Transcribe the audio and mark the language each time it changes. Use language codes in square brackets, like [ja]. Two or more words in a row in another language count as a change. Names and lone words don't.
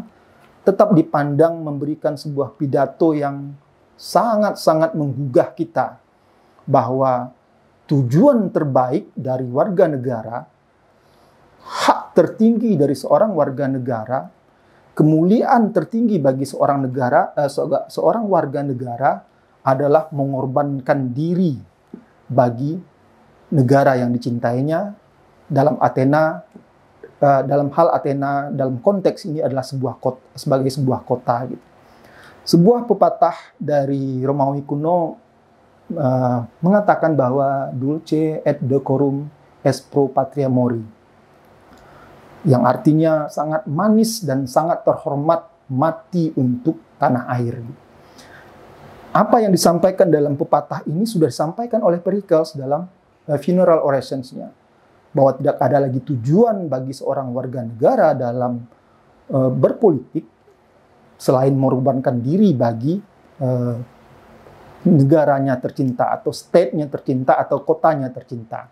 [id] tetap dipandang memberikan sebuah pidato yang sangat-sangat menggugah kita, bahwa tujuan terbaik dari warga negara, hak tertinggi dari seorang warga negara, kemuliaan tertinggi bagi seorang warga negara adalah mengorbankan diri bagi negara yang dicintainya. Dalam hal Athena, dalam konteks ini adalah sebagai sebuah kota. Gitu. Sebuah pepatah dari Romawi kuno mengatakan bahwa [la] dulce et decorum est pro patria mori, [id] yang artinya sangat manis dan sangat terhormat mati untuk tanah air. Apa yang disampaikan dalam pepatah ini sudah disampaikan oleh Pericles dalam [en] funeral orationsnya, [id] bahwa tidak ada lagi tujuan bagi seorang warga negara dalam berpolitik selain mengorbankan diri bagi negaranya tercinta atau state-nya tercinta atau kotanya tercinta.